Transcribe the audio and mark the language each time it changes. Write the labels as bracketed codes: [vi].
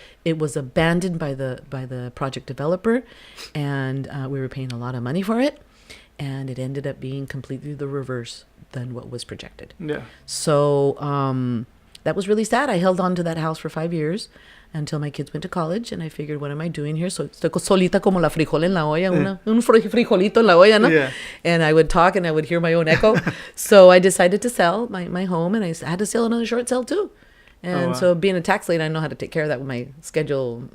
[en] It was abandoned by the project developer, and we were paying a lot of money for it, and it ended up being completely the reverse than what was projected. Yeah. So that was really sad. I held on to that house for 5 years until my kids went to college, and I figured, what am I doing here? [es] So estoy solita como la frijol en la olla, un frijolito en la olla, ¿no? [en] Yeah. And I would talk and I would hear my own echo. So I decided to sell my home, and I had to sell another short sale too. And so being a tax lady, I know how to take care of that with my schedule.